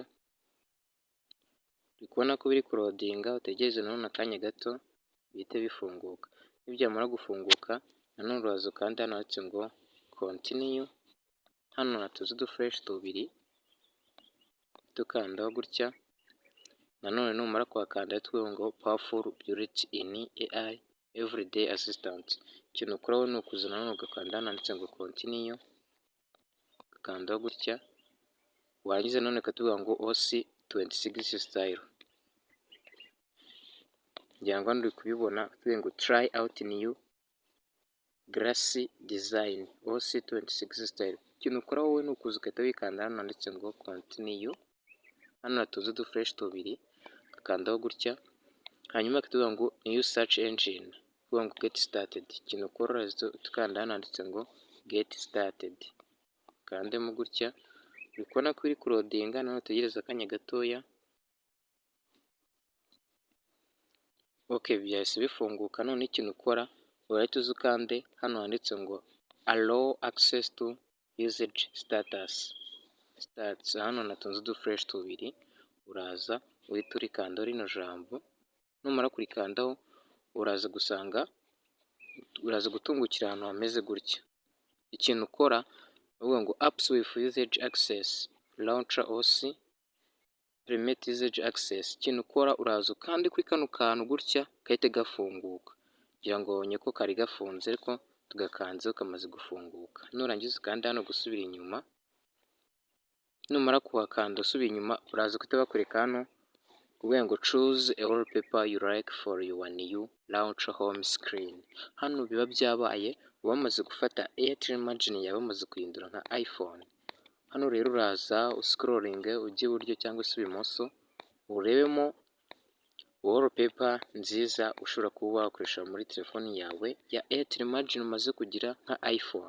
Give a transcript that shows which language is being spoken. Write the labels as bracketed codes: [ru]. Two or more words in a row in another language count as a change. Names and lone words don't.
[rw] Uri kubona ko biri kurodinga, utegereze nanone akanya gato bihite bifunguka. Nibyamara gufunguka nanone uraza ukanda hano handitse ngo continue, hano hatuze udufureshi tubiri, tukandaho gutya. Nanone numara kuhakanda tuvuga ngo [en] powerful built in AI everyday assistant. [rw] Ikintu ukora wowe ni ukuza nanone ugakanda hano handitse ngo continue, ugakandaho gutya, warangiza nanone ukatuvuga ngo OC 26 style. Ngira ngo hano uri kubibona tuvuga ngo [en] try out new glassy design OC 26 style. [rw] Ikintu ukora wowe ni ukuza ugahita wikanda hano handitse ngo continue, hano hatuze udufureshi tubiri, ugakandaho gutya, hanyuma akatuvuga ngo [en] new search engine, [rw] tuvuga ngo [en] get started. [rw] Ikintu ukora uraza ukanda hano handitse ngo [en] get started, [rw] ukandemo gutya. Uri kubona ko iri kurodinga, nanone utegereza akanya gatoya. Okay, byahise bifunguka. None ikintu ukora urahita uza ukande hano handitse ngo [en] allow access to usage status. [rw] Hano natunze udufureshi tubiri, uraza uhita urikandaho rino jambo. Numara kurikandaho uraza gutungukira ahantu hameze gutya. Ikintu ukora uvuga ngo [en] apps with usage access launcher OC permit usage access. [rw] Ikintu ukora uraza kandi kuri kano kantu gutya gahite gafunguka. Kugira ngo wabonye ko kari gafunze ariko tugakanzeho kamaze gufunguka. Nurangiza ukanda hano gusubira inyuma, numara kuhakanda usubira inyuma uraza guhita bakwereka hano kuvuga ngo [en] choose a wallpaper you like for your new launcher home screen. [rw] Hano biba byabaye wamaze gufata Airtel Margine yawe bamaze kuyihindura nka iPhone. Hano rero uraza uscrolling ujye iburyo cyangwa se ibumoso, urebemo wallpaper nziza ushobora kuba wakoresha muri telefoni yawe ya Airtel Margine umaze kugira nka iPhone.